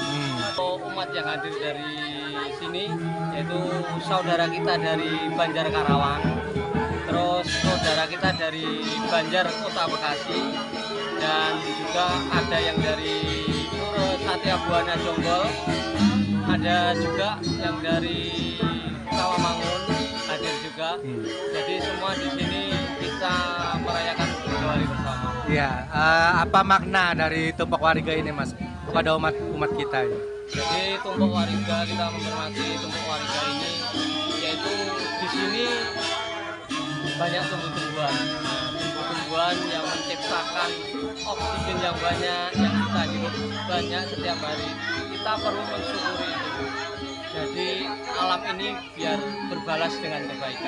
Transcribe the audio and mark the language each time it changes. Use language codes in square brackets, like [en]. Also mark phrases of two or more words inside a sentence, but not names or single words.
[id] Umat yang hadir dari sini yaitu saudara kita dari Banjar Karawang, terus saudara kita dari Banjar Kota Bekasi, dan juga ada yang dari Pura Satya Buana Jonggol, ada juga yang dari Kawamangun hadir juga. Jadi semua di sini kita merayakan Puja Wali bersama. Iya, apa makna dari tumpak wariga ini, Mas, kepada umat kita ya? Jadi tumpak wariga, kita menghormati tumpak wariga ini, yaitu di sini banyak tumbuh-tumbuhan. Tumbuh-tumbuhan yang menciptakan oksigen yang banyak, yang kita hirup banyak setiap hari. Kita perlu mensyukuri itu. Jadi alam ini biar berbalas dengan kebaikan.